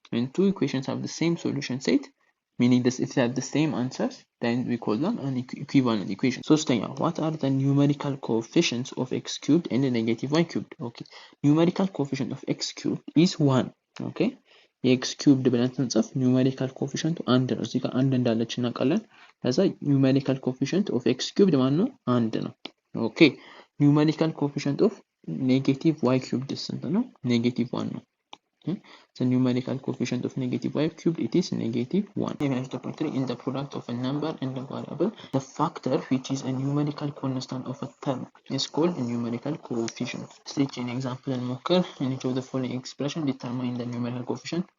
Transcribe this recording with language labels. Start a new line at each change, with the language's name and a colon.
English: When two equations have the same solution set, meaning this if they have the same answers, then we call them an equivalent equation.
Amharic: ሶስተኛ,
English: what are the numerical coefficients of x cubed and negative y cubed? Okay, numerical coefficient of x cubed is 1.
Amharic: Okay, የኤክስ ኪዩብድ ብለን ስንጽፍ ኒውሜሪካል ኮፊሽንቱ አንድ ነው። እዚህ ጋር አንድ እንዳለች እናውቃለን። ከዛ
English: ኒውሜሪካል ኮፊሽንት ኦፍ ኤክስ ኪዩብድ
Amharic: ማን ነው? አንድ ነው።
English: ኦኬ፣ ኒውሜሪካል ኮፊሽንት ኦፍ ኔጌቲቭ ዋይ ኪዩብድ
Amharic: ስንት ነው?
English: ኔጌቲቭ 1
Amharic: ነው።
English: The numerical coefficient of negative y cubed, it is negative 1. Even if the factor in the product of a number and a variable, the factor which is a numerical constant of a term is called a numerical coefficient. Let's take an example and mocker. In each of the following expression, determine the numerical coefficient.